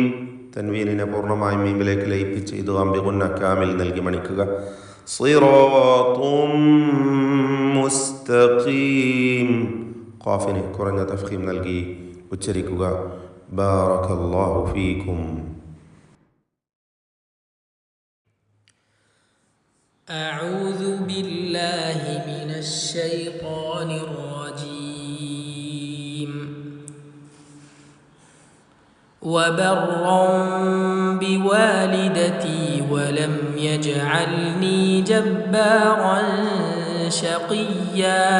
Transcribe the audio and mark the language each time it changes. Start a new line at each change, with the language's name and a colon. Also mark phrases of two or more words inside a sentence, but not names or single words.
Malayalam: തൻവീനിനെ പൂർണ്ണമായും മീമിലേക്ക് ലയിപ്പിച്ച്
Arabic: إدغام بغنة كامل
Malayalam: നൽകി മണിക്കുക.
Arabic: صراط مستقيم.
Malayalam: ഖാഫിന് കുറഞ്ഞ തഫ്ഖീം നൽകി ഉച്ചരിക്കുക.
Arabic: بارك الله فيكم. أعوذ بالله من الشيطان الرجيم. وبرا بوالدتي ولم يجعلني جبارا شقيا.